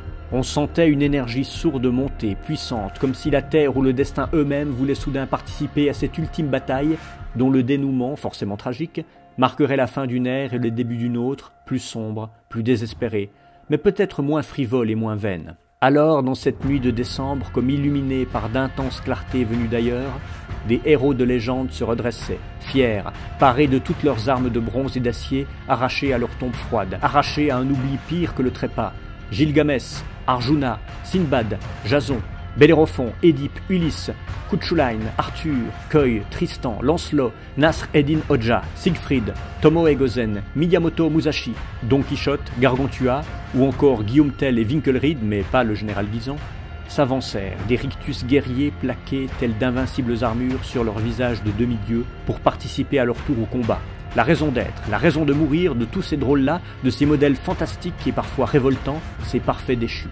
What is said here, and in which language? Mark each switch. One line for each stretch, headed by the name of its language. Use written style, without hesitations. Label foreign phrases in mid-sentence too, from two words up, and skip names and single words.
French: On sentait une énergie sourde monter, puissante, comme si la terre ou le destin eux-mêmes voulaient soudain participer à cette ultime bataille, dont le dénouement, forcément tragique, marquerait la fin d'une ère et le début d'une autre, plus sombre, plus désespérée, mais peut-être moins frivole et moins vaine. Alors, dans cette nuit de décembre, comme illuminée par d'intenses clartés venues d'ailleurs, des héros de légende se redressaient, fiers, parés de toutes leurs armes de bronze et d'acier, arrachés à leur tombe froide, arrachés à un oubli pire que le trépas. Gilgamès, Arjuna, Sinbad, Jason, Bellérophon, Édipe, Ulysse, Cuchulainn, Arthur, Köi, Tristan, Lancelot, Nasr Eddin Hodja, Siegfried, Tomoe-Gozen, Miyamoto Musashi, Don Quichotte, Gargantua, ou encore Guillaume Tell et Winkelried, mais pas le général Guisan, s'avancèrent, des rictus guerriers plaqués tels d'invincibles armures sur leurs visages de demi-dieux pour participer à leur tour au combat. La raison d'être, la raison de mourir de tous ces drôles-là, de ces modèles fantastiques et parfois révoltants, ces parfaits déchus.